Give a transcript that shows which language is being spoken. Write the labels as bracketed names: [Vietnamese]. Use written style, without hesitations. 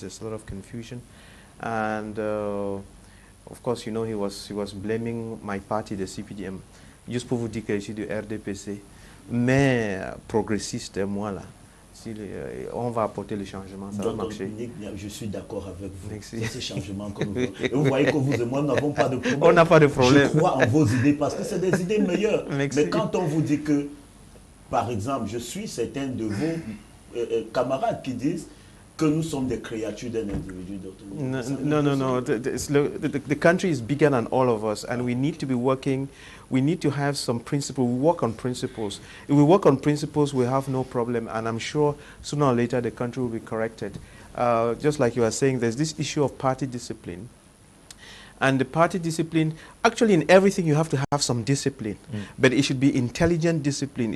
[English] There's a lot of confusion. And of course, you know, he was blaming my party, the CPDM. [French] Juste pour vous dire que je suis du RDPC, mais progressiste, moi là. Si on va apporter le changement, ça va marcher. Je suis d'accord avec vous. C'est ce changement que nous voulons. Et vous voyez que vous et moi, nous n'avons pas de problème. On n'a pas de problème. Je crois en vos idées parce que c'est des idées meilleures. Mais quand on vous dit que, par exemple, je suis certains de vos camarades qui disent que nous sommes des créatures d'un individu. [English] No. The country is bigger than all of us, and we need to be working. We need to have some principle. We work on principles. If we work on principles, we have no problem, and I'm sure sooner or later the country will be corrected. Just like you are saying, there's this issue of party discipline. And the party discipline, actually in everything you have to have some discipline, but it should be intelligent discipline.